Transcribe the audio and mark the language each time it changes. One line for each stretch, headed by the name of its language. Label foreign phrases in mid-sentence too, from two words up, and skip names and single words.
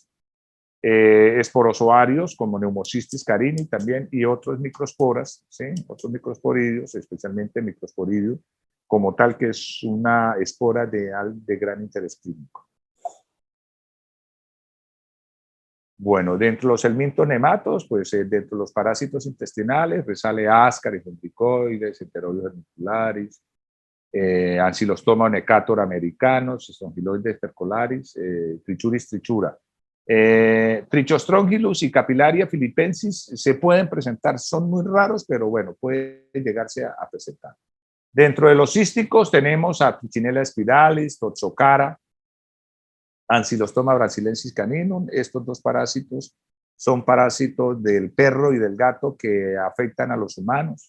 Spanish: Esporozoarios como Pneumocystis carini también, y otros microsporas, ¿sí? Otros microsporidios, especialmente Microsporidium como tal, que es una espora de gran interés clínico. Bueno, dentro de los helmintonematos, pues dentro de los parásitos intestinales, pues sale Ascaris, Ventricoides, Enterobius vermicularis, Ancylostoma necator americanos, Strongyloides percolaris, Trichuris trichura. Trichostrongylus y Capillaria philippensis se pueden presentar, son muy raros, pero bueno, pueden llegarse a presentar. Dentro de los císticos tenemos a Trichinella spiralis, Toxocara, Ancylostoma brasilensis caninum. Estos dos parásitos son parásitos del perro y del gato que afectan a los humanos.